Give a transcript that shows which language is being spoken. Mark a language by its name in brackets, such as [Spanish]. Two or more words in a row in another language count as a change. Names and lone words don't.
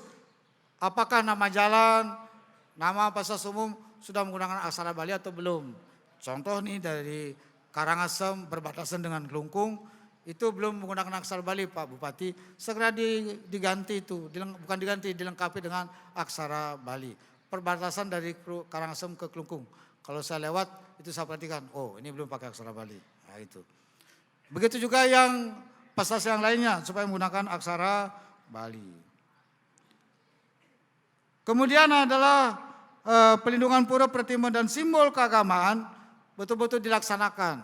[Indonesian] Apakah nama jalan, nama fasilitas umum sudah menggunakan aksara Bali atau belum? Contoh nih dari Karangasem berbatasan dengan Klungkung, itu belum menggunakan aksara Bali Pak Bupati, segera diganti itu, bukan diganti, dilengkapi dengan aksara Bali. Perbatasan dari Karangasem ke Klungkung. Kalau saya lewat, itu saya perhatikan, oh ini belum pakai aksara Bali. Nah itu. Begitu juga yang fasilitas yang lainnya, supaya menggunakan aksara Bali. Kemudian adalah pelindungan pura pertimbangan dan simbol keagamaan betul-betul dilaksanakan.